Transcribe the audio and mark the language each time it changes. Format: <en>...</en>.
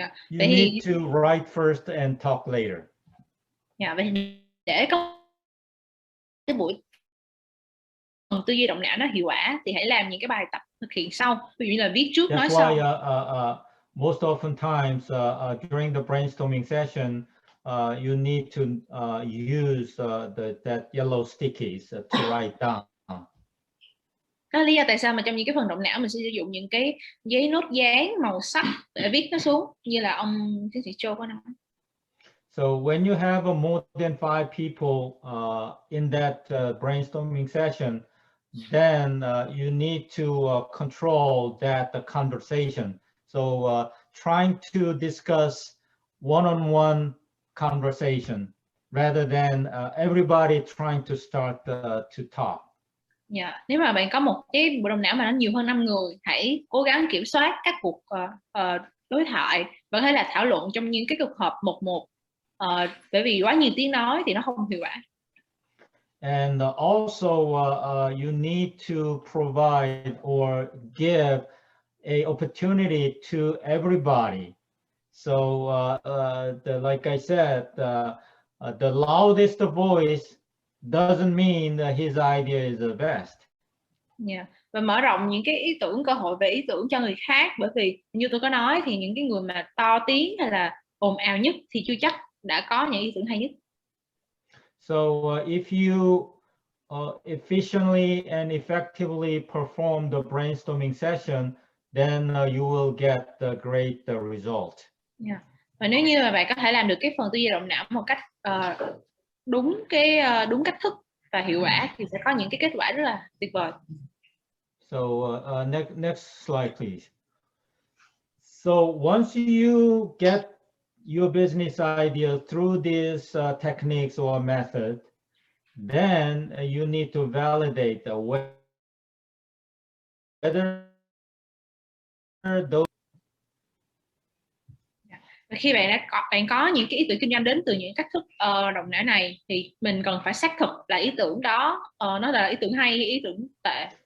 <en>You need to write first and talk later.</en> <vi>Vậy để có cái buổi tư duy động não nó hiệu quả thì hãy làm những cái bài tập thực hiện sau, ví dụ như là viết trước nói sau.</vi> <en>That's why most often times during the brainstorming session, you need to use that yellow stickies to write down.</en> <vi>Đó là lý do tại sao mà trong những cái phần động não mình sẽ sử dụng những cái giấy nốt dán màu sắc để viết nó xuống, như là ông tiến sĩ Châu có nói.</vi> <en>So when you have more than 5 people in that brainstorming session, then you need to control that conversation. So trying to discuss one-on-one conversation rather than everybody trying to start to talk.</en> <vi>Nếu mà bạn có một cái bộ động não mà nó nhiều hơn 5 người, hãy cố gắng kiểm soát các cuộc đối thoại và có thể là thảo luận trong những cái cuộc họp một. Bởi vì quá nhiều tiếng nói thì nó không hiệu quả.</vi> <en>And also you need to provide or give a opportunity to everybody. So like I said, the loudest voice doesn't mean that his idea is the best.</en> <vi>Và mở rộng những cái ý tưởng, cơ hội về ý tưởng cho người khác, bởi vì như tôi có nói thì những cái người mà to tiếng hay là ồn ào nhất thì chưa chắc đã có những ý tưởng hay nhất.</vi> <en>So if you efficiently and effectively perform the brainstorming session, then you will get the great result.</en> <vi>Và nếu như mà bạn có thể làm được cái phần tư duy động não một cách đúng cách thức và hiệu quả thì sẽ có những cái kết quả rất là tuyệt vời.</vi> <en>So next slide, please. So once you get your business idea through these techniques or method, then you need to validate whether those.</en> <vi>Và khi bạn có những cái ý tưởng kinh doanh đến từ những cách thức động não này thì mình cần phải xác thực là ý tưởng đó nó là ý tưởng hay hay ý tưởng tệ.</vi>